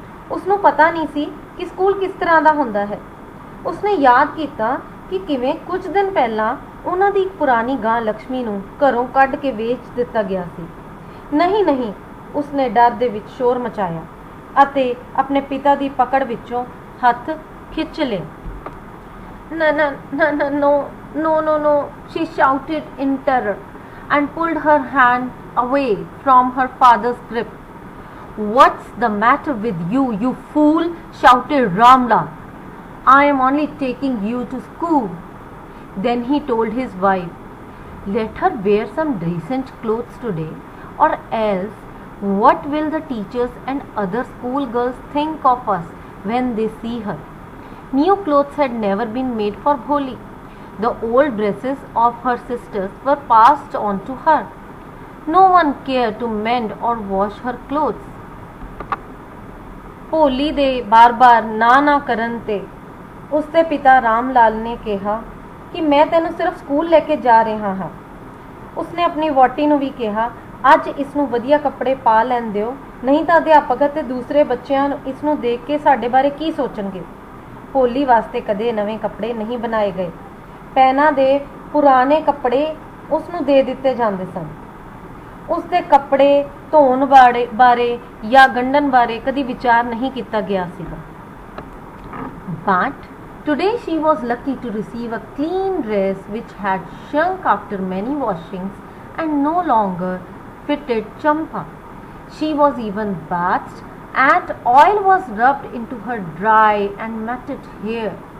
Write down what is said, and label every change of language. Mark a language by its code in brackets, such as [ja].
[pa] ਉਸਨੂੰ ਪਤਾ ਨਹੀਂ ਸੀ ਕਿ ਸਕੂਲ ਕਿਸ ਤਰ੍ਹਾਂ ਦਾ ਹੁੰਦਾ ਹੈ। ਉਸਨੇ ਯਾਦ ਕੀਤਾ ਕਿ ਕਿਵੇਂ ਕੁਝ ਦਿਨ ਪਹਿਲਾਂ ਉਹਨਾਂ ਦੀ ਇੱਕ ਪੁਰਾਣੀ ਗਾਂ ਲక్ష్ਮੀ ਨੂੰ ਘਰੋਂ ਕੱਢ ਕੇ ਵੇਚ ਦਿੱਤਾ ਗਿਆ ਸੀ। ਨਹੀਂ ਨਹੀਂ, ਉਸਨੇ ਡਰ ਦੇ ਵਿੱਚ ਸ਼ੋਰ ਮਚਾਇਆ ਅਤੇ ਆਪਣੇ ਪਿਤਾ ਦੀ ਪਕੜ ਵਿੱਚੋਂ ਹੱਥ ਖਿੱਚ ਲਿਆ। [en] No, she shouted in terror and pulled her hand away from her father's grip. What's the matter with you, you fool? Shouted Ram Lal. I am only taking you to school. Then he told his wife, let her wear some decent clothes today, or else what will the teachers and other school girls think of us when they see her? New clothes had never been made for Bholi. The old dresses of her sisters were passed on to her. No one cared to mend or wash her clothes. [pa] ਭੋਲੀ ਦੇ ਬਾਰ-ਬਾਰ ਨਾ ਕਰਨ ਤੇ ਉਸਦੇ ਪਿਤਾ ਰਾਮ ਲਾਲ ਨੇ ਕਿਹਾ ਕਿ ਮੈਂ ਤੈਨੂੰ ਸਿਰਫ ਸਕੂਲ ਲੈ ਕੇ ਜਾ ਰਿਹਾ ਹਾਂ। ਉਸਨੇ ਆਪਣੀ ਵਹੁਟੀ ਨੂੰ ਵੀ ਕਿਹਾ, ਅੱਜ ਇਸ ਨੂੰ ਵਧੀਆ ਕੱਪੜੇ ਪਾ ਲੈਣ ਦਿਓ नहीं ਤਾਂ ਅਧਿਆਪਕ ਅਤੇ ਦੂਸਰੇ ਬੱਚਿਆਂ ਨੂੰ ਇਸ ਨੂੰ ਦੇਖ ਕੇ ਸਾਡੇ ਬਾਰੇ ਕੀ ਸੋਚਣਗੇ। ਭੋਲੀ ਵਾਸਤੇ ਕਦੇ ਨਵੇਂ ਕੱਪੜੇ ਨਹੀਂ ਬਣਾਏ ਗਏ। ਪੈਨਾਂ ਦੇ ਪੁਰਾਣੇ ਕੱਪੜੇ ਉਸ ਨੂੰ ਦੇ ਦਿੱਤੇ ਜਾਂਦੇ ਸਨ। ਉਸ ਦੇ ਕੱਪੜੇ ਧੋਣ ਬਾਰੇ ਜਾਂ ਗੰਢਣ ਬਾਰੇ ਕਦੀ ਵਿਚਾਰ ਨਹੀਂ ਕੀਤਾ ਗਿਆ ਸੀਗਾ। [en] But today she was lucky to receive a clean dress which had shrunk after many washings and no longer fitted Champa. She was even bathed and oil was rubbed into her dry and matted hair.